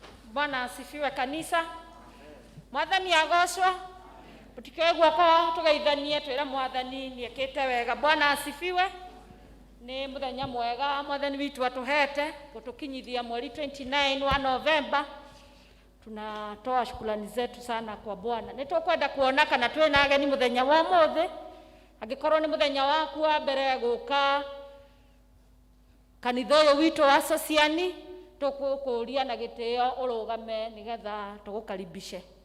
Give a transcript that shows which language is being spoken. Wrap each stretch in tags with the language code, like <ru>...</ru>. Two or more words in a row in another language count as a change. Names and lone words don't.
<sw>Bwana asifiwe kanisa.</sw> <ki>Mwathani agocwo. Mutike guoko tugeithanie twira mwathani ni ekete wega.</ki> <sw>Bwana asifiwe.</sw> <ki>Ni muthenya mwega mwathani witu atuhete gutukinyithia mweri 29 wa Novemba.</ki> <sw>Tunatoa shukrani zetu sana kwa Bwana.</sw> <ki>Nitukwenda kuona kana twina ageni muthenya wa umuthi. Angikorwo ni muthenya waku wa mbere guka kanitha uyu witu wa Sociani, tukukuria na gitio urugame nigetha tugukaribishe.</ki>